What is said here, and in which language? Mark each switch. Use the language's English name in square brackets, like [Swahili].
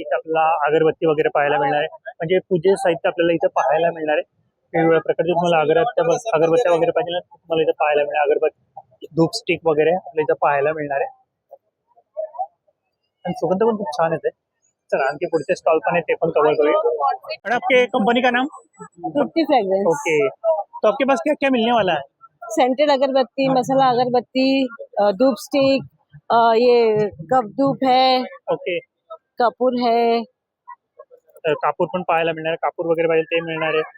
[Marathi] इथे आपल्याला अगरबत्ती वगैरे पाहायला मिळणार आहे म्हणजे पूजे साहित्य आपल्याला इथे पाहायला मिळणार आहे. वेगवेगळ्या प्रकारचे तुम्हाला अगरबत्त्या वगैरे पाहिजे ना तुम्हाला इथे पाहायला मिळणार अगरबत्ती धूप स्टिक वगैरे आपल्याला इथे पाहायला मिळणार आहे आणि सुगंध पण खूप छान येते. चला आणखी पुढचे स्टॉल पण आहेत ते पण कव्हर करूया. आणि [Hindi] आपके कंपनी का नाम तृप्ति फ्रेग्रेंस. ओके तो आपके पास क्या क्या मिलने वाला है सेंटेड अगरबत्ती, मसाला अगरबत्ती, धूप स्टिक, ये कप धूप है, ओके कपूर है. [Marathi] कापूर पण पाहायला मिळणार आहे. कापूर वगैरे पाहिजे ते मिळणार आहे